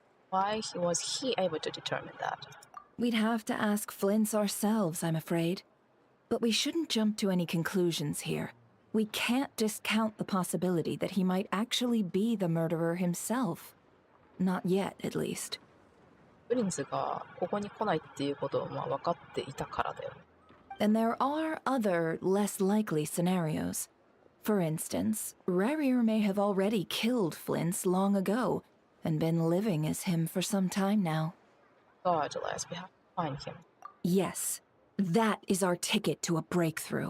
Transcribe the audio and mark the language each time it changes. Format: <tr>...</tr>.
<en>Why was he able to determine that? We'd have to ask Flint's ourselves, I'm afraid. But we shouldn't jump to any conclusions here. We can't discount the possibility that he might actually be the murderer himself. Not yet, at least.</en> <ja>プリンスがここに来ないっていうことを分かっていたからだよ。</ja> <en>And there are other, less likely scenarios. For instance, Rarier may have already killed Flint's long ago and been living as him for some time now. Regardless, we have to find him. Yes, that is our ticket to a breakthrough.</en>